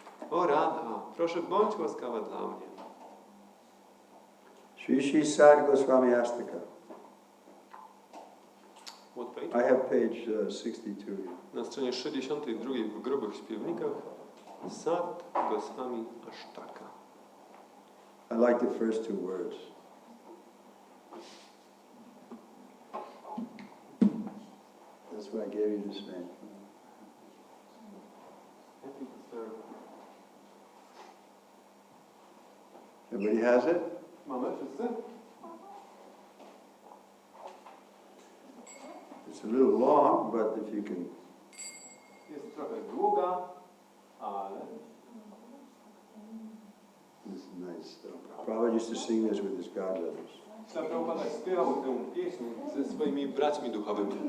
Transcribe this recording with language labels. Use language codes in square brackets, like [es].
[pl] O Radha, proszę bądź łaskawa dla mnie. [sa] Shri Sad Goswami Astaka. [en] What page? I have page 62. [pl] Na stronie 62 w grubych śpiewnikach Sad Goswami Ashtaka. [en] I like the first two words. That's why I gave you this name. Everybody has it? [pl] Mamy wszyscy? [en] It's a little long, but if you can... [pl] Jest trochę długa, ale... [en] This is nice. Prabhupada used to sing this with his godbrothers. [pl] Prabhupada śpiewał tę pieśń ze swoimi braćmi duchowymi.